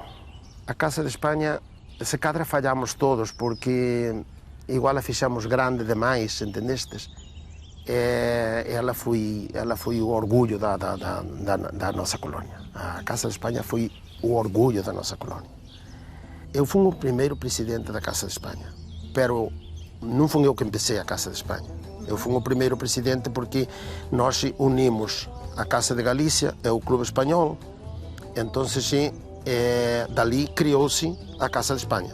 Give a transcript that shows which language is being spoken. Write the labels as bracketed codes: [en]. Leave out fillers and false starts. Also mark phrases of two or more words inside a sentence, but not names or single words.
[gl] A Casa de España, se cadra fallamos todos, porque igual a fixamos grande demais, entendestes? Ela foi o orgullo da nosa colonia. A Casa de España foi o orgullo da nosa colonia. [pt] Eu fui o primeiro presidente da Casa de Espanha, pero não fui eu que empecei a Casa de Espanha. Eu fui o primeiro presidente porque nós unimos a Casa de Galícia e o Clube Espanhol, então dali criou-se a Casa de Espanha.